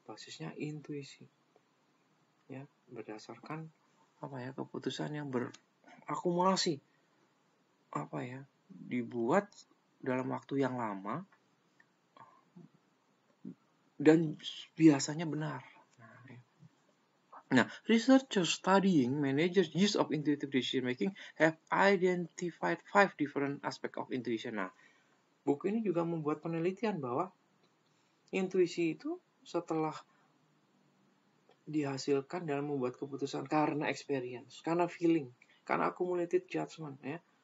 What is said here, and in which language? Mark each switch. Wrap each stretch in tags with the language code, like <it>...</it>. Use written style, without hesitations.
<id>Basisnya intuisi, ya, berdasarkan apa ya, keputusan yang berakumulasi, apa ya, dibuat dalam waktu yang lama dan biasanya benar.</id> <en>Nah, researchers studying managers' use of intuitive decision making have identified 5 different aspects of intuition.</en> <id>Nah, buku ini juga membuat penelitian bahwa intuisi itu setelah dihasilkan dalam membuat keputusan karena experience, karena feeling, karena</id> <en>accumulated judgment,</en> <id>ya.</id>